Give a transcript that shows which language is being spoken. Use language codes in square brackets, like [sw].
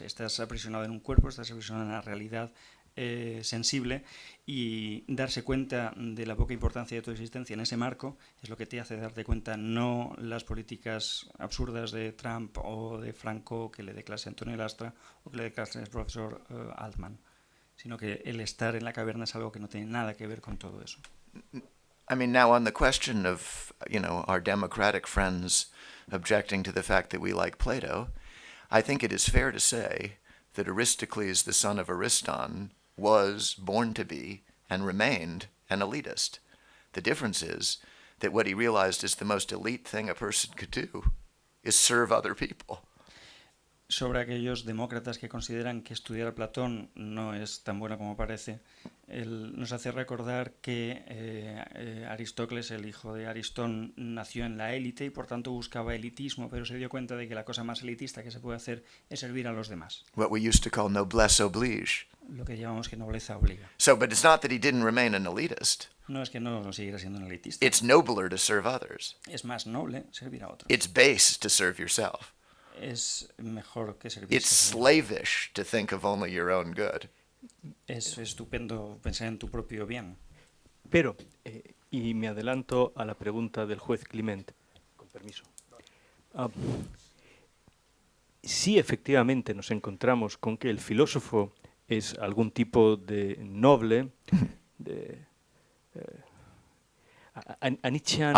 [es] Estás aprisionado en un cuerpo, estás aprisionado en una realidad sensible, y darse cuenta de la poca importancia de tu existencia en ese marco es lo que te hace darte cuenta, no las políticas absurdas de Trump o de Franco que le dé clase a Antonio Lastra o que le dé clase al profesor Altman, sino que el estar en la caverna es algo que no tiene nada que ver con todo eso. [en] I mean, now on the question of, you know, our democratic friends objecting to the fact that we like Plato, I think it is fair to say that Aristocles, the son of Ariston, was born to be and remained an elitist. The difference is that what he realized is the most elite thing a person could do is serve other people. [es] Sobre aquellos demócratas que consideran que estudiar a Platón no es tan bueno como parece, él nos hace recordar que Aristócles, el hijo de Aristón, nació en la élite y por tanto buscaba elitismo, pero se dio cuenta de que la cosa más elitista que se puede hacer es servir a los demás. [en] What we used to call noblesse oblige. [es] Lo que llamamos que nobleza obliga. [en] So, but it's not that he didn't remain an elitist. [es] No es que no siguiera siendo un elitista. [en] It's nobler to serve others. [es] Es más noble servir a otros. [en] It's base to serve yourself. [es] Es mejor que servirse. [en] It's slavish to think of only your own good. [es] Es estupendo pensar en tu propio bien. Pero, y me adelanto a la pregunta del juez Clement, con permiso. Si efectivamente nos encontramos con que el filósofo es algún tipo de noble, de Nietzscheano,